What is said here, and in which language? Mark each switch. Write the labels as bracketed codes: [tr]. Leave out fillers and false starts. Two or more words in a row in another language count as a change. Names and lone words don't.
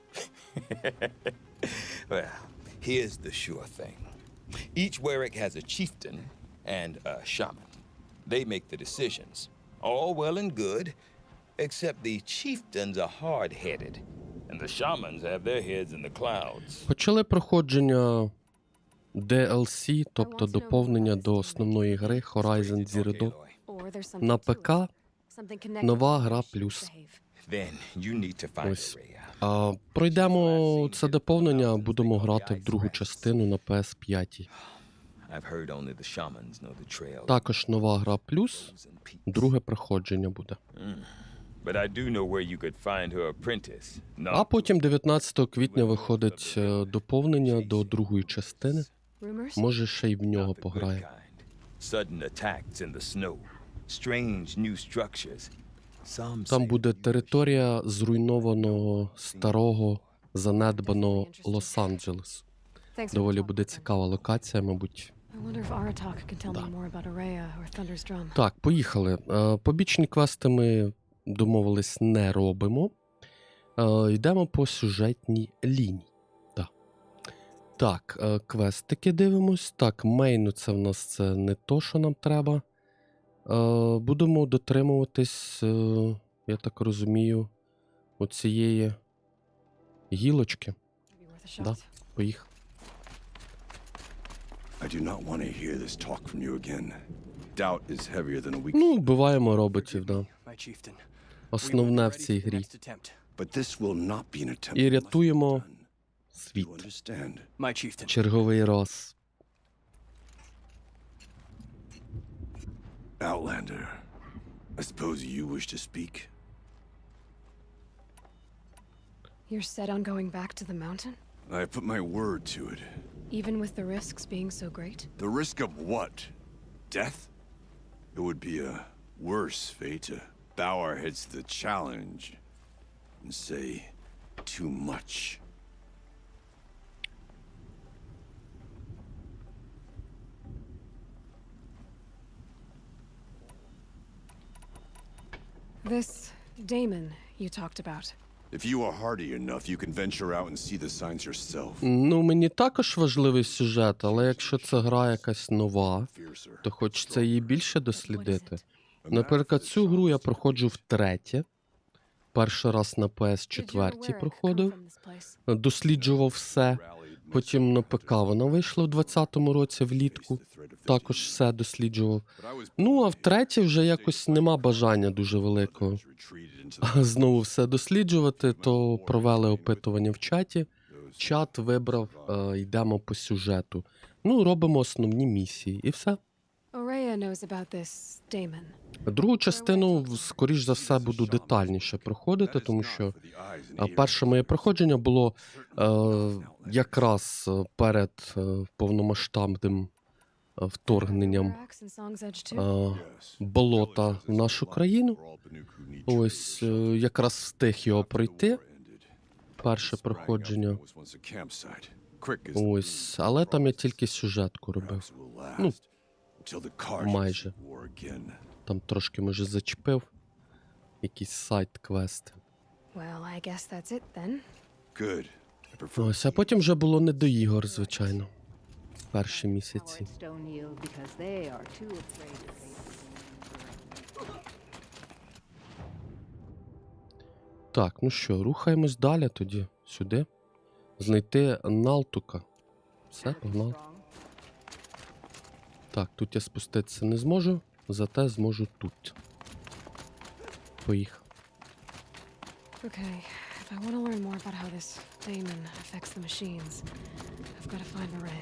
[en] Well, here's the sure thing. Each Warwick has a chieftain and a shaman. They make the decisions. All well and good, except the chieftains are hard-headed, and the shamans have their heads in the clouds. [uk] Почали проходження DLC, тобто доповнення до основної гри Horizon Zero Dawn. [en] Or there's something [uk] На [en] to [uk] ПК [en] it. Something connected [uk] нова [en] to the [uk] гра [en] way she [uk] плюс. [en] behave. Then you need to find [uk] Ось. Araya. Пройдемо це доповнення, будемо грати в другу частину на PS5. [en] I've heard only the shamans know the trail. [uk] Також нова гра плюс, друге проходження буде. [en] But I do know where you could find her apprentice. [uk] А потім 19 квітня виходить доповнення до другої частини. [en] Rumors? [uk] Може, ще й в нього [en] Not the good [uk] пограє. [en] kind. Sudden attacks in the snow. Strange new structures. Some [uk] Там [en] say [uk] буде [en] you [uk] територія зруйнованого, старого, занедбаного Лос-Анджелесу. [en] Thanks for [uk] Доволі [en] the talk. [uk] буде цікава локація, мабуть. [en] I wonder if Aratak can tell me more about Araya or Thunder's Drum. [uk] Так, поїхали. Побічні квести ми домовились не робимо. Йдемо по сюжетній лінії. Так, квестики дивимось. Так, мейну це в нас це не то, що нам треба. Будемо дотримуватись, я так розумію, оцієї гілочки. [en] Maybe worth a [uk] Да, [en] shot. [uk] поїхали. [en] I do not want to hear this talk from you again. Doubt is heavier than a weak. [uk] Ну, вбиваємо роботів, да. [en] My chieftain. [uk] Основне в цій грі. [en] But this will not be an attempt. [uk] І [en] that must be [uk] рятуємо [en] done. [uk] світ. [en] You understand? My chieftain. [uk] Черговий раз. [en] Outlander, I suppose you wish to speak? You're set on going back to the mountain? I have put my word to it. Even with the risks being so great? The risk of what? Death? It would be a worse fate to bow our heads to the challenge and say too much. This Damon you talked about. If you are hardy enough, you can venture out and see the signs yourself. [uk] Ну, мені також важливий сюжет, але якщо це гра якась нова, [en] Fiercer. [uk] то хочеться її більше дослідити. Наприклад, цю гру я проходжу втретє. Перший раз на [en] Did your [uk] PS4 [en] Warwick come [uk] проходив, [en] from this place? [uk] досліджував все. Потім на ПК вона вийшла в 20-му році влітку. Також все досліджував. Ну, а втретє вже якось нема бажання дуже великого. А знову все досліджувати, то провели опитування в чаті. Чат вибрав, йдемо по сюжету. Ну, робимо основні місії і все. [en] Araya knows about this Damon. [uk] Другу частину, скоріш за все, буду детальніше проходити, тому що перше моє проходження було якраз перед повномасштабним вторгненням [en] Barracks and Song's Edge too? [uk] болота в нашу країну. Ось якраз встиг його пройти. Перше проходження. Ось, але там я тільки сюжетку робив. Ну, майже. Там трошки, може, зачепив. Якісь сайт-квести. [en] Well, I guess that's it then. Good. I prefer [uk] Ось, а потім вже було не до ігор, звичайно. Перші місяці. [en] Don't yield because they are too afraid to face [uk] Так, ну що, рухаємось далі тоді, сюди. Знайти Налтука. Все, погнали. Так, тут я спуститися не зможу, зате зможу тут. Поїхав. [en] Okay, if I want to learn more about how this Damon affects the machines, I've got to find Araya.